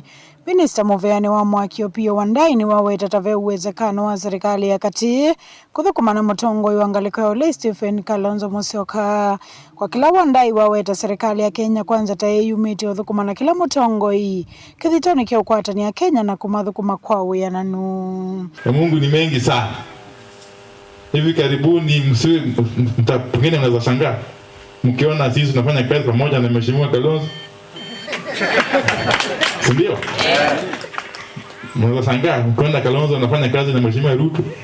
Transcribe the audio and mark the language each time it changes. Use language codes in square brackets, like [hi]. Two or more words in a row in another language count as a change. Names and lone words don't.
[kam] Minister Muveani wa Mwaki Opiyo Wandayi ni waweta tave uwezekano wa serikali ya kati kuthukumana mutongoi wa ngaliko ya ule Stephen Kalonzo Musyoka. Kwa kila Wandayi waweta serikali ya Kenya Kwanza taeyumiti uthukumana kila mutongoi kithitoni kia ukwatani ya Kenya na kumathukuma kwa uyananu. [sw] Mungu ni mengi sana. Hivi karibuni msiwe pengine mnaweza shangaa mkiona sisi tunafanya kazi pamoja na Mheshimiwa Kalonzo. Sindio? Mnaweza shangaa mkiona Kalonzo anafanya kazi na Mheshimiwa Ruto.